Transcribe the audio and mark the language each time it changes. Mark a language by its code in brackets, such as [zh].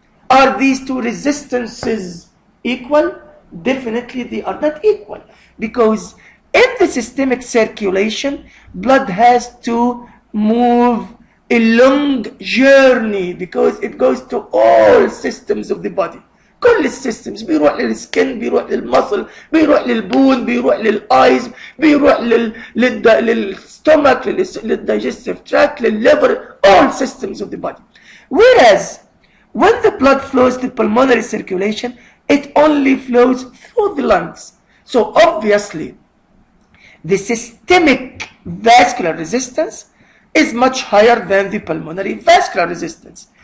[en] Are these two resistances equal? Definitely they are not equal, because in the systemic circulation, blood has to move a long journey, because it goes to all systems of the body. [ar] كل السيستمز، بيروح للسكن، بيروح للمصل، بيروح للبون، بيروح للايز، بيروح للستومك، للdigestive tract، للliver, [en] all systems of the body. Whereas when the blood flows to pulmonary circulation, it only flows through the lungs. So obviously the systemic vascular resistance is much higher than the pulmonary vascular resistance.